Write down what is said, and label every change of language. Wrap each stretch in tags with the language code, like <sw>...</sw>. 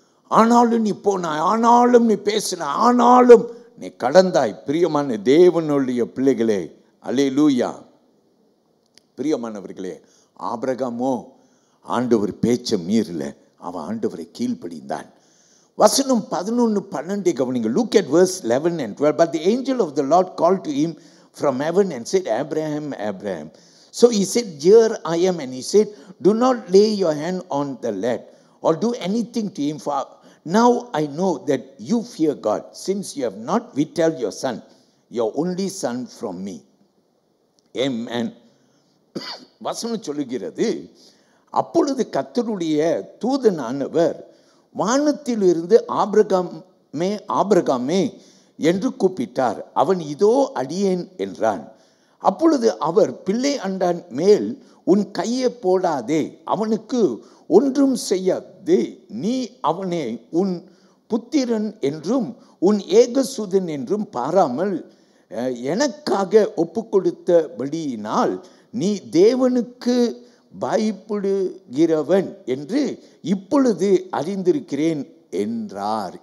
<ta>ஆனாலும் நீ போனாய், ஆனாலும் நீ பேசினாய், ஆனாலும் நீ கடந்தாய். பிரியமான தேவனுடைய பிள்ளைகளே, அல்லேலூயா. பிரியமானவர்களே, ஆபிரகாமோ ஆண்டவர் பேச்ச மீறல, அவன் ஆண்டவரை கீழ்ப்படிந்தான். வசனம் 11-12 கவனிங்க.</ta> <en>Look at verse 11 and 12. But the angel of the Lord called to him from heaven and said, Abraham, Abraham. So he said, Here I am. And he said, Do not lay your hand on the lad or do anything to him, for now I know that you fear God, since you have not withheld your son, your only son, from me. Amen.</en> <ta>வசனம் சொல்லுகிறது, அப்பொழுது கர்த்தருடைய தூதனானவர் வானத்திலிருந்து ஆபிரகாமே, ஆபிரகாமே என்று கூப்பிட்டார். அவன் இதோ அடியேன் என்றான். அப்பொழுது அவர், பிள்ளை அண்டான் மேல் உன் கையை போடாதே, அவனுக்கு ஒன்றும் செய்யாதே, நீ அவனை உன் புத்திரன் என்றும் உன் ஏகசுதன் என்றும் பாராமல் எனக்காக ஒப்பு கொடுத்தபடியினால் நீ தேவனுக்கு பயப்படுகிறவன் என்று இப்பொழுது அறிந்திருக்கிறேன் என்றார்.</ta>